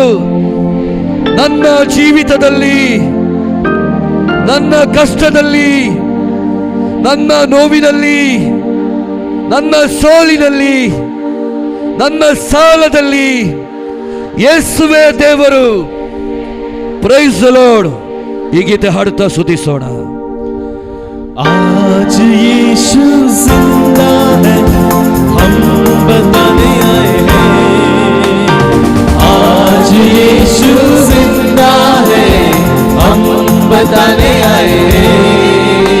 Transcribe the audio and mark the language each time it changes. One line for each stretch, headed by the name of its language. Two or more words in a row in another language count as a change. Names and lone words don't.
Kannada: ನನ್ನ ಜೀವಿತದಲ್ಲಿ, ನನ್ನ ಕಷ್ಟದಲ್ಲಿ, ನನ್ನ ನೋವಿನಲ್ಲಿ, ನನ್ನ ಸೋಲಿನಲ್ಲಿ, ನನ್ನ ಸಾಲದಲ್ಲಿ ಯೇಸುವೇ ದೇವರು.
English: Praise the Lord.
Kannada: ಈ ಗೀತೆ ಹಾಡುತ್ತಾ ಸ್ತುತಿಸೋಣ.
Hindi: आज यीशु जिंदा है, हम बताने आए हैं। आज यीशु जिंदा है, हम बताने आए हैं।